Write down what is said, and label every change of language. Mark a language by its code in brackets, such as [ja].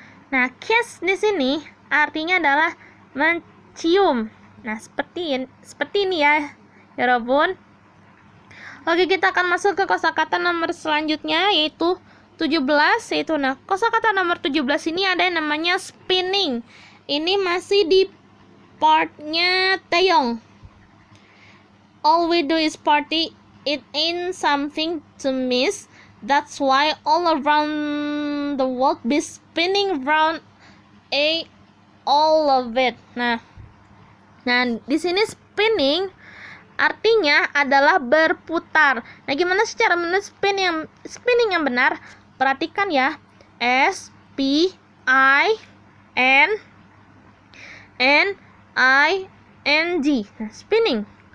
[id] Nah, kiss di sini artinya adalah mencium. Nah, seperti ini ya, Robun. Oke, kita akan masuk ke kosakata nomor selanjutnya yaitu 17 yaitu kosakata nomor 17 ini ada yang namanya spinning. Ini masih di partnya Taeyong. [en] All we do is party, it ain't something to miss. That's why all around the world be spinning round all of it. [id] Nah, di sini spinning artinya adalah berputar. Nah, gimana sih cara menulis spinning yang benar? Perhatikan ya. S P I N N I N G. Nah, spinning.